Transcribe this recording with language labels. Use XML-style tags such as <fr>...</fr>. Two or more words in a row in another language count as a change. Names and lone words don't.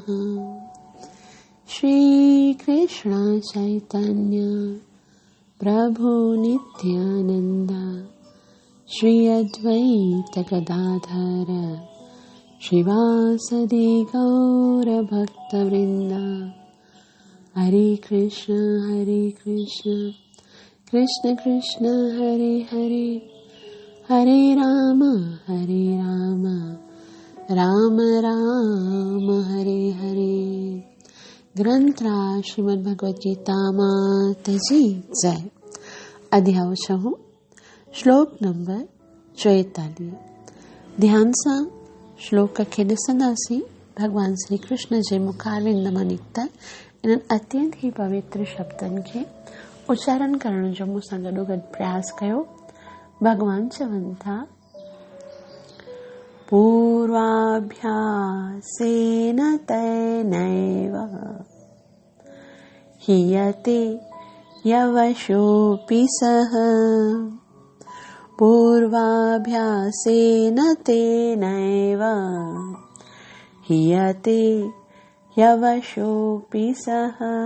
<sa>श्री कृष्ण चैतन्य प्रभु नित्यानंद श्री अद्वैत गदाधर श्रीवासदि गौर भक्तवृंद। हरे कृष्ण कृष्ण कृष्ण हरे हरे, हरे राम राम राम हरे हरे।</sa> <sd>ग्रंथराज श्रीमद् भगवद गीता माता जी जय। अध्याय 6 श्लोक नंबर 44। ध्यान सां श्लोक खे ॾिसंदासीं। भगवान श्री कृष्ण जे मुखारविंद मां निकितल इन्हनि अत्यंत ही पवित्र शब्दनि खे उच्चारण करण जो मूंसां गॾोगॾु प्रयास कयो। भगवान चवनि था,</sd> <sa>पूर्वाभ्यासेन तेनैव हीयते यवशोऽपि सः। पूर्वाभ्यासेन तेनैव हीयते यवशोऽपि सः।</sa>